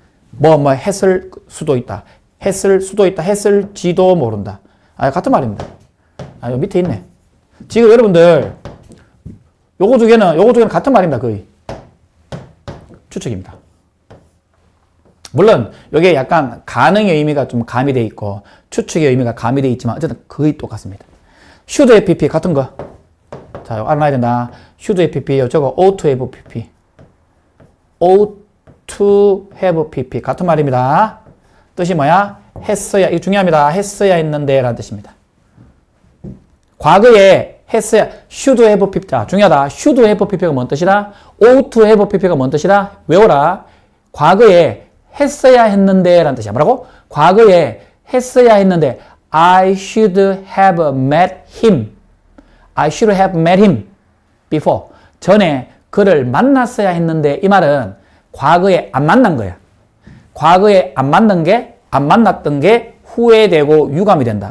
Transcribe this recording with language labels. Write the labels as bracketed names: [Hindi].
[Korean] 뭐 했을 수도 있다. 했을 수도 있다. 했을지도 모른다. 같은 말입니다. 여기 밑에 있네. 지금 여러분들 요거 중에는 같은 말입니다. 거의. 추측입니다. 물론 이게 약간 가능의 의미가 좀 가미되어 있고 추측의 의미가 가미되어 있지만 어쨌든 거의 똑같습니다. should have pp 같은 거. 자, 이거 알아놔야 된다. should have pp, 저거 ought to have pp. ought to have pp 같은 말입니다. 뜻이 뭐야? 했어야, 이거 중요합니다. 했어야 했는데 라는 뜻입니다. 과거에 했어야, should have pp. 자, 중요하다. should have pp가 뭔 뜻이다? ought to have pp가 뭔 뜻이다? 외워라. 과거에 했어야 했는데 라는 뜻이야. 뭐라고? 과거에 했어야 했는데 [English] I should have met him. I should have met him before. [Korean] 전에 그를 만났어야 했는데 이 말은 과거에 안 만난 거야. 과거에 안 만났던 게 후회되고 유감이 된다.